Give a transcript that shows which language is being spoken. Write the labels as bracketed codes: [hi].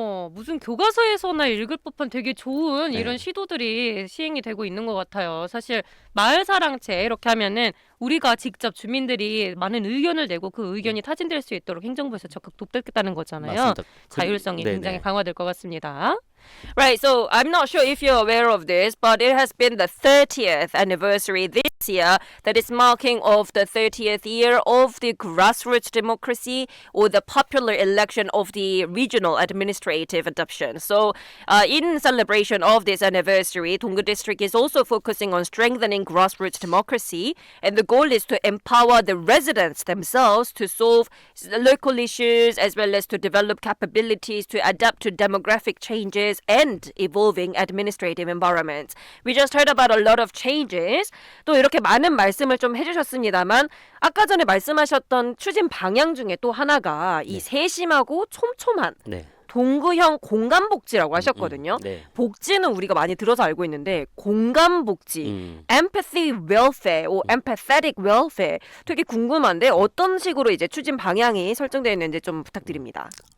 [ko] 무슨 교과서에서나 읽을 법한 되게 좋은 네. 이런 시도들이 시행이 되고 있는 것 같아요. 사실 마을 사랑채 이렇게 하면은 우리가 직접 주민들이 많은 의견을 내고 그 의견이 타진될 수 있도록 행정부에서 적극 돕겠다는 거잖아요. 맞습니다. 자율성이 네네. 굉장히 강화될 것 같습니다. [en] Right, so I'm not sure if you're aware of this, but it has been the 30th anniversary this year that is marking of the 30th year of the grassroots democracy or the popular election of the regional administrative adoption. So in celebration of this anniversary, Donggu District is also focusing on strengthening grassroots democracy, and the goal is to empower the residents themselves to solve local issues as well as to develop capabilities to adapt to demographic changes and evolving administrative environments. We just heard about a lot of changes. [ko] 또 이렇게 많은 말씀을 좀 해주셨습니다만 아까 전에 말씀하셨던 추진 방향 중에 또 하나가 이 세심하고 촘촘한 네. 동구형 공간복지라고 하셨거든요. 네. 복지는 우리가 많이 들어서 알고 있는데 공간복지, [en] empathy welfare, or empathetic welfare [ko] 되게 궁금한데 어떤 식으로 이제 추진 방향이 설정되어 있는지 좀 부탁드립니다.